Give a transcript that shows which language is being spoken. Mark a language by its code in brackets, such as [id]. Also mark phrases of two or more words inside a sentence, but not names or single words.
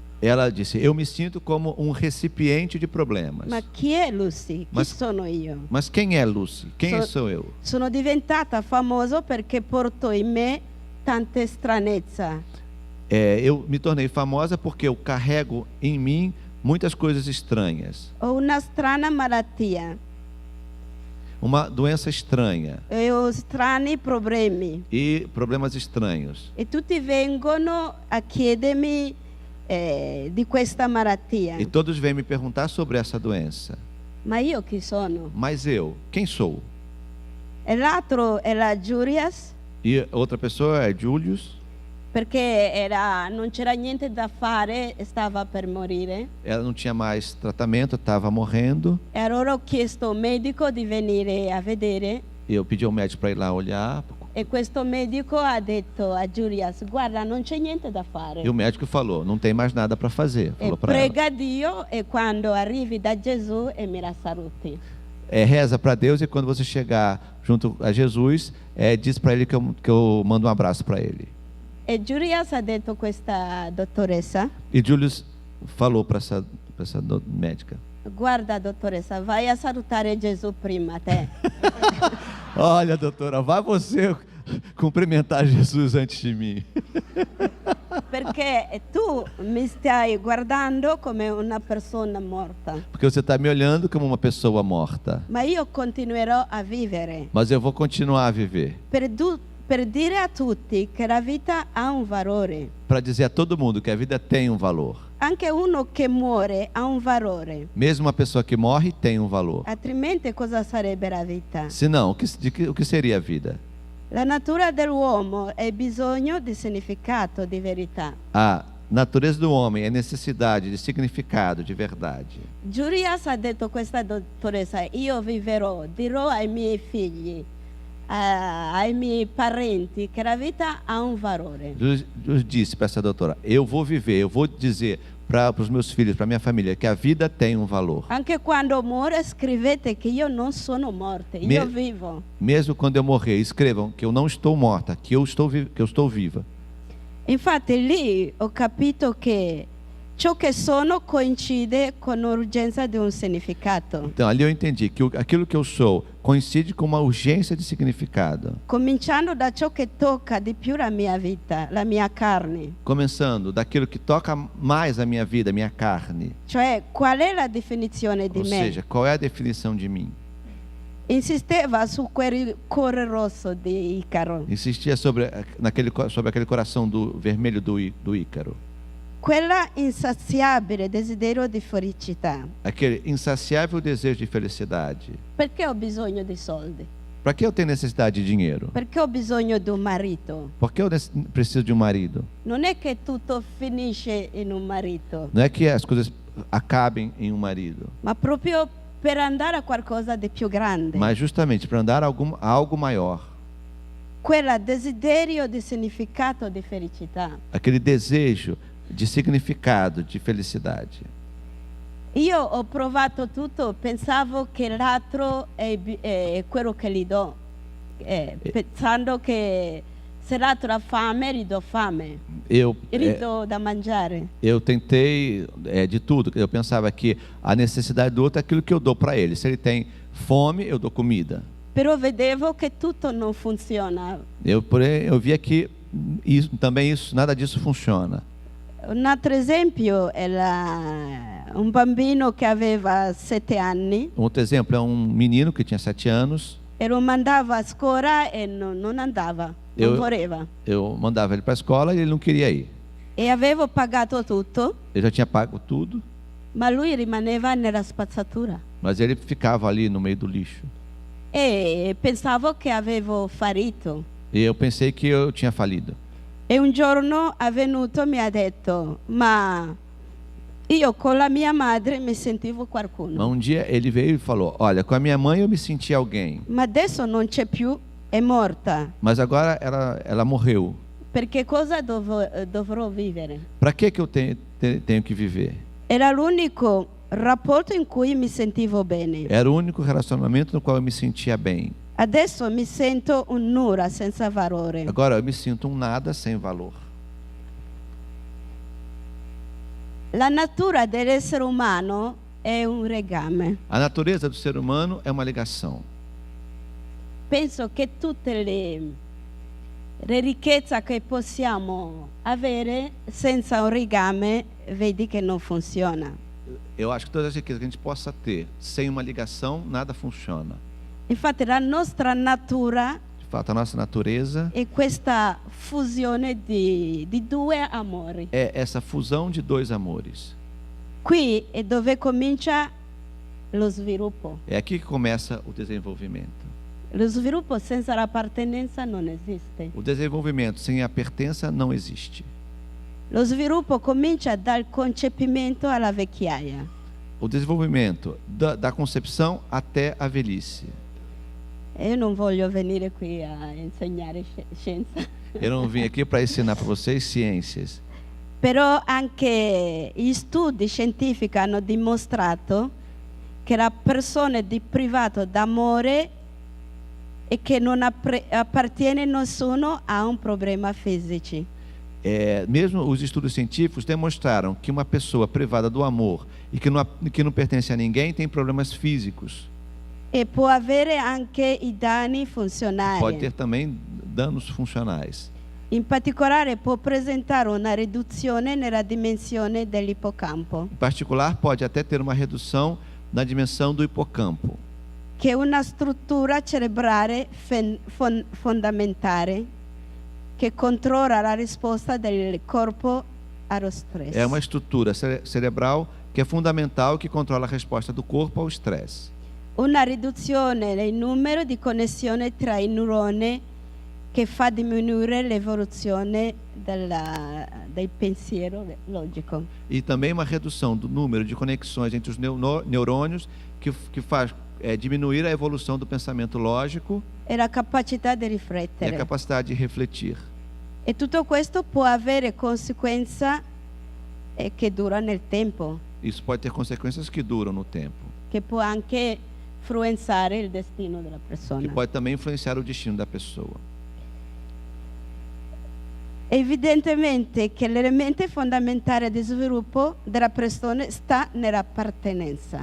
[pt] Ela disse: eu me sinto como um recipiente de problemas. [it] Ma chi è Lucy? Chi sono io? [pt] Mas quem é Lucy? Quem sou eu? [it] Sono diventata famosa perché porto in me tanta stranezza. [pt] Eu me tornei famosa porque eu carrego em mim muitas coisas estranhas. [it] Ho una strana malattia. [pt] Uma doença estranha [it] E ho strani problemi. [pt] e problemas estranhos. [it] E tutti vengono a chiedermi di questa malattia. [pt] E todos vêm me perguntar sobre essa doença. [it] Ma io chi sono? [pt] Mas eu, quem sou? [it] E l'altro è la Julius, [pt] E outra pessoa é Julius. [it] perché non c'era niente da fare, stava per morire. [pt] Ela não tinha mais tratamento, estava morrendo. [it] E allora ho chiesto a un medico di venire a vedere. [pt] E eu pedi ao médico para ir lá olhar. [it] E questo medico ha detto a Julius: guarda, non c'è niente da fare. [pt] E o médico falou: não tem mais nada para fazer. E Falou para ela. [it] prega Dio e quando arrivi da Gesù e mi la saluti. [pt] reza para Deus, e quando você chegar junto a Jesus, diz para ele que eu mando um abraço para ele. [it] E Julius ha detto questa dottoressa: [pt] E Julius falou para essa médica: [it] guarda, dottoressa, vai a salutare Gesù prima te. [pt] olha, doutora, vai você cumprimentar Jesus antes de mim. [it] Perché tu mi stai guardando come una persona morta. [pt] Porque você está me olhando como uma pessoa morta. [it] Ma io continuerò a vivere [pt] Mas eu vou continuar a viver. [it] per dire a tutti che la vita ha un valore. [pt] Para dizer a todo mundo que a vida tem um valor. [it] Anche uno che muore ha un valore. [pt] Mesmo uma pessoa que morre tem um valor. [it] Altrimenti cosa sarebbe la vita? [pt] Senão, o que seria a vida? [it] La natura dell'uomo è bisogno di significato, di verità. [pt] A natureza do homem é necessidade de significado, de verdade. [it] Julius ha detto questa dottoressa: io viverò, dirò ai miei figli, ai miei parenti che la vita ha un valore. [pt] Eu disse para essa doutora: eu vou viver, eu vou dizer para os meus filhos, para minha família, que a vida tem um valor. [it] Anche quando muore scrivete che io non sono morta, io vivo. [pt] Mesmo quando eu morrer, escrevam que eu não estou morta, que eu estou viva. [it] Infatti lì ho capito che ciò che sono coincide con l'urgenza di un significato. [pt] Então ali eu entendi que aquilo que eu sou coincide com uma urgência de significado. [it] Cominciando da ciò che tocca di più la mia vita, la mia carne. [pt] Começando daquilo que toca mais a minha vida, a minha carne. [it] Cioè, qual è la definizione di [pt] Ou [it] me? [pt] seja, qual é a definição de mim? [it] Insisteva su quel cuore rosso di Icaro. [pt] Insistia sobre aquele coração vermelho do Ícaro. [it] Quella insaziabile desiderio di felicità. [pt] Aquele insaciável desejo de felicidade. [it] Perché ho bisogno di soldi? [pt] Para que eu tenho necessidade de dinheiro? [it] Perché ho bisogno di un marito? [pt] Por que eu preciso de um marido? [it] Non è che tutto finisce in un marito, [pt] Não é que as coisas acabem em um marido, [it] ma proprio per andare a qualcosa di più grande. [pt] mas justamente para andar a algo maior. [it] Quella desiderio di significato di felicità. [pt] Aquele desejo de significado, de felicidade. [it] Io ho provato tutto, pensavo che l'altro è quello che gli do, pensando che se l'altro ha fame, gli do fame, gli do da mangiare. [pt] Eu tentei de tudo. Eu pensava que a necessidade do outro é aquilo que eu dou para ele. Se ele tem fome, eu dou comida. [it] Però vedevo che tutto non funziona. [pt] Porém, eu via que nada disso funciona. [it] Un altro esempio è un bambino che aveva 7 anni. [pt] Outro exemplo é um menino que tinha 7 anos. [it] E lo mandava a scuola e non andava, non voleva. [pt] Eu mandava ele para a escola e ele não queria ir. [it] E avevo pagato tutto, [pt] Eu já tinha pago tudo, [it] ma lui rimaneva nella spazzatura. [pt] mas ele ficava ali no meio do lixo. [it] E pensavo che avevo fallito. [pt] E eu pensei que eu tinha falido. [it] E un giorno è venuto e mi ha detto: ma io con la mia madre mi sentivo qualcuno. [pt] Mas um dia ele veio e falou: olha, com a minha mãe eu me senti alguém, [it] Ma adesso non c'è più, è morta. [pt] mas agora ela morreu. [it] Perché cosa dovrò vivere? [pt] Para que eu tenho que viver? [it] Era l'unico rapporto in cui mi sentivo bene. [pt] Era o único relacionamento no qual eu me sentia bem. [it] Adesso mi sento un nulla senza valore. [pt] Agora eu me sinto um nada sem valor. [it] La natura dell'essere umano è un legame. [pt] A natureza do ser humano é uma ligação. [it] Penso che tutte le ricchezze che possiamo avere senza un legame, vedi che non funziona. [pt] Eu acho que todas as riquezas que a gente possa ter sem uma ligação, nada funciona. [it] Infatti la nostra natura [pt] De fato, a nossa natureza [it] è questa fusione di due amori. [pt] é essa fusão de dois amores. [it] Qui è dove comincia lo sviluppo. [pt] É aqui que começa o desenvolvimento. [it] Lo sviluppo senza l'appartenenza non esiste. [pt] O desenvolvimento sem a pertença não existe. [it] Lo sviluppo comincia dal concepimento alla vecchiaia. [pt] O desenvolvimento da concepção até a velhice. [it] Io non voglio venire qui a insegnare scienza. [pt] Eu não vim aqui para ensinar para vocês ciências. [it] Però anche gli studi scientifici hanno dimostrato che la persona di privato d'amore e che non appartiene a nessuno ha un problema fisico. [pt] Mesmo os estudos científicos demonstraram que uma pessoa privada do amor e que não pertence a ninguém tem problemas físicos. [it] E può avere anche i danni funzionali. [pt] Pode ter também danos funcionais. [it] In particolare può presentare una riduzione nella dimensione dell'ippocampo, [pt] Em particular, pode até ter uma redução na dimensão do hipocampo, [it] che è una struttura cerebrale fondamentale che controlla la risposta del corpo allo stress. [pt] é uma estrutura cerebral que é fundamental, que controla a resposta do corpo ao estresse. [it] Una riduzione del numero di connessioni tra i neuroni che fa diminuire l'evoluzione del pensiero logico. [pt] E também uma redução do número de conexões entre os neurônios que faz diminuir a evolução do pensamento lógico [it] E la capacità di [pt] e a [it] riflettere. [pt] capacidade de refletir. [it] E tutto questo può avere conseguenze che durano nel tempo, [pt] Isso pode ter consequências que duram no tempo, [it] che può anche influenzare il destino della [pt] que [it] persona. [pt] pode também influenciar o destino da pessoa. [it] Evidentemente che l'elemento fondamentale di sviluppo della persona sta nell'appartenenza.